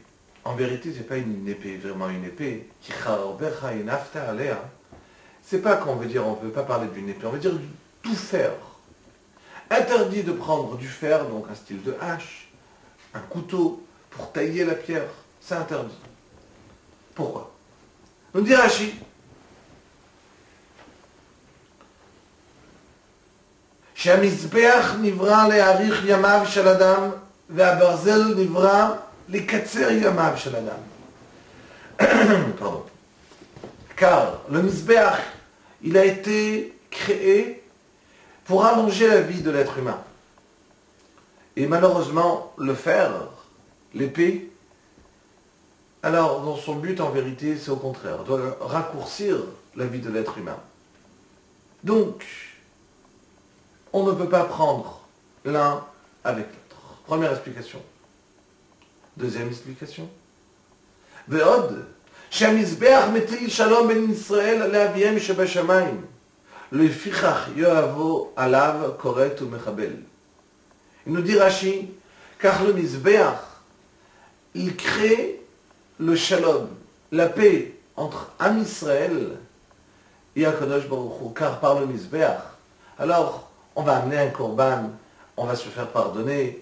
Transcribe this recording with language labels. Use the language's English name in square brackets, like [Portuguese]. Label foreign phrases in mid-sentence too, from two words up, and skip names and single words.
[French] En vérité, ce n'est pas une épée, vraiment une épée. C'est pas qu'on veut dire, on ne veut pas parler d'une épée, on veut dire du tout fer. Interdit de prendre du fer, donc un style de hache, un couteau, pour tailler la pierre. C'est interdit. Pourquoi? Nous dit Rashi, [Hebrew] שהמזבח נברא להאריך ימיו של אדם, והברזל נברא לקצר ימיו של אדם. [French] Pardon. Car le mizbeach, il a été créé pour allonger la vie de l'être humain. Et malheureusement, le fer, l'épée, alors dans son but en vérité, c'est au contraire, doit raccourcir la vie de l'être humain. Donc, on ne peut pas prendre l'un avec l'autre. Première explication. Deuxième explication. [Hebrew] ועוד, שהמזבח מטיל שלום בין ישראל לאביהם שבשמיים, לפיכך יאהבו עליו כורת ומחבל. [French] Il nous dit Rashi, car le mizbeach, il crée le shalom, la paix entre Am Israël et [Hebrew] הקדוש ברוך הוא, [French] car par le mizbeach, alors on va amener un korban, on va se faire pardonner.